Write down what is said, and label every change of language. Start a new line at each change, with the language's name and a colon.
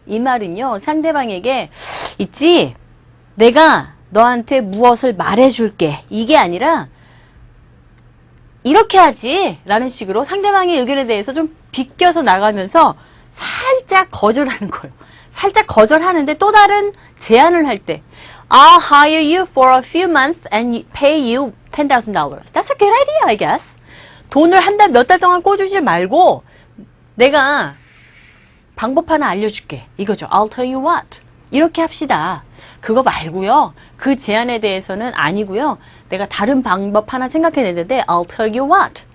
Korean: 이 말은요, 상대방에게 있지, 내가 너한테 무엇을 말해줄게. 이게 아니라 이렇게 하지 라는 식으로 상대방의 의견에 대해서 좀 비껴서 나가면서 살짝 거절하는 거예요. 살짝 거절하는데 또 다른 제안을 할 때
English: I'll hire you for a few months and pay you $10,000. That's a good idea, I guess.
Korean: 돈을 한 달, 몇 달 동안 꿔주지 말고 내가 방법 하나 알려줄게. 이거죠.
English: I'll tell you what.
Korean: 이렇게 합시다. 그거 말고요. 그 제안에 대해서는 아니고요. 내가 다른 방법 하나 생각해냈는데
English: I'll tell you what.